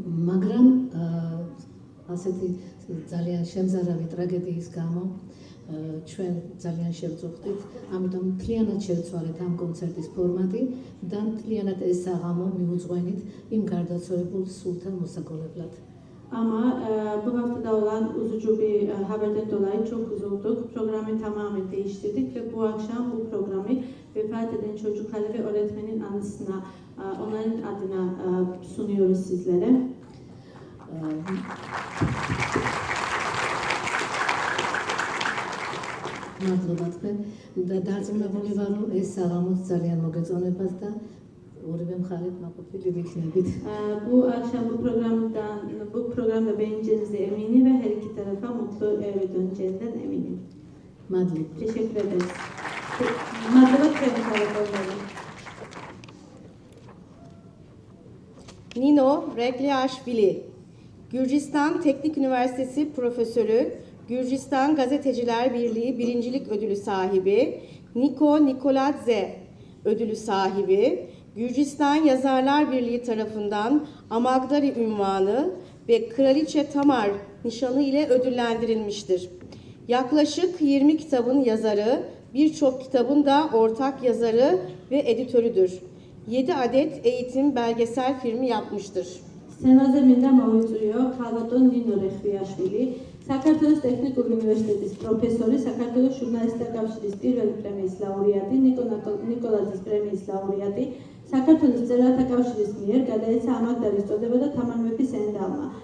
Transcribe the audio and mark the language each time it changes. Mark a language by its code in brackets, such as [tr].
[ka] მაგრამ ასეთი ძალიან შემზარავი ტრაგედიის გამო ჩვენ ძალიან შევწუხდით, ამიტომ მთლიანად შევცვალეთ ამ კონცერტის ფორმატი და მთლიანად ეს საღამო მიუძღვენით იმ გარდაცვალებულ სულთან მოსაგონებლად. [tr] Ama bu haftada olan üzücü bir haberden dolayı çok üzüldük. Programı tamamen değiştirdik ve bu akşam bu programı vefat eden çocukları ve öğretmenin anısına, onların adına sunuyoruz sizlere. [ka] მადლობა თქვენ და დარწმუნებული ვარ რომ ეს საღამო ძალიან მოგეწონებათ და ორივე მხარეს მაყოფილი ვიქნებით. [tr] Bu akşam bu programda beğeneceğinize eminim ve her iki tarafa mutlu eve döneceğinden eminim. [ka] მადლობა. [tr] Teşekkür ederiz. [ka] Mადლობა თქვენი ხალხებმა. [tr] Nino Regliashvili, Gürcistan Teknik Üniversitesi Profesörü, Gürcistan Gazeteciler Birliği birincilik ödülü sahibi, Niko Nikoladze ödülü sahibi, Gürcistan Yazarlar Birliği tarafından Amagdari ünvanı ve Kraliçe Tamar nişanı ile ödüllendirilmiştir. Yaklaşık 20 kitabın yazarı, birçok kitabın da ortak yazarı ve editörüdür. 7 adet eğitim belgesel filmi yapmıştır. [ka] სცენაზე მინდა მოვიწვიო ქალბატონ ნინო რეხვიაშვილი, საქართველოს ტექნიკური უნივერსიტეტის პროფესორი, საქართველოს ჟურნალისტთა კავშირის პირველი პრემიის ლაურეატი, ნიკოლაძის პრემიის ლაურეატი, საქართველოს მწერალთა კავშირის მიერ გადაეცა ამაგდარის წოდება და თამარ მეფის ენდალმა.